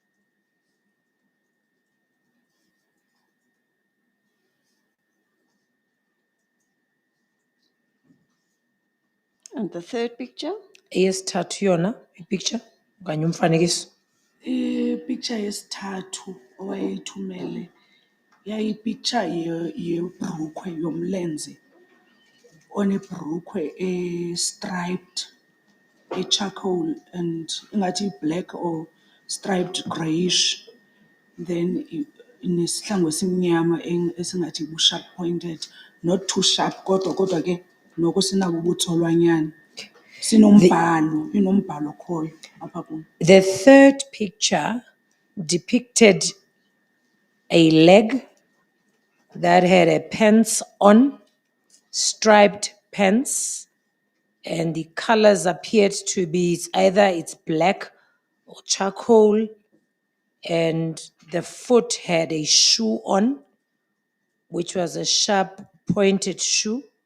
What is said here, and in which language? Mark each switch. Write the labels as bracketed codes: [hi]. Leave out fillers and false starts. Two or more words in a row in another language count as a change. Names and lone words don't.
[en] And the third picture? [xh] Eyesithathu yona ipicture okanye umfanekiso. Ipicture yesithathu owayeyithumele yayipicture yebhrukhwe yomlenze onebhrukhwe [en] striped, charcoal, and [xh] ingathi [en] black or striped grayish, then [xh] inesihlangu esimnyama esingathi bu- [en] sharp pointed, not too sharp [xh] kodwa ke noko sinabo ubutsolwanyana, inombhalo okhoyo apha kuyo. [en] The third picture depicted a leg that had a pants on, striped pants, and the colors appeared to be either it's black or charcoal, and the foot had a shoe on, which was a sharp pointed shoe.